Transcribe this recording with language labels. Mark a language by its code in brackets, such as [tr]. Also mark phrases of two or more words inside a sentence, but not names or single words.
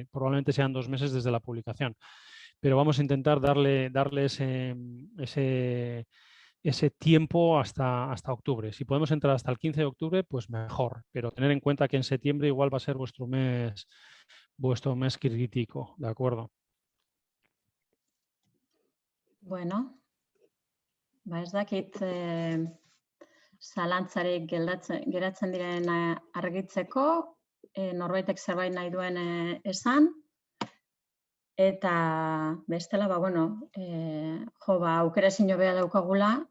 [es] Probablemente sean 2 meses desde la publicación, pero vamos a intentar darle ese tiempo hasta octubre. Si podemos entrar hasta el 15 de octubre, pues mejor, pero tener en cuenta que en septiembre igual va a ser vuestro mes crítico, ¿de acuerdo? [eu] Bueno, ez dakit zalantzarik geratzen diren argitzeko, norbaitek zerbait nahi duen esan, eta bestela, aukera ezin hobea daukagula,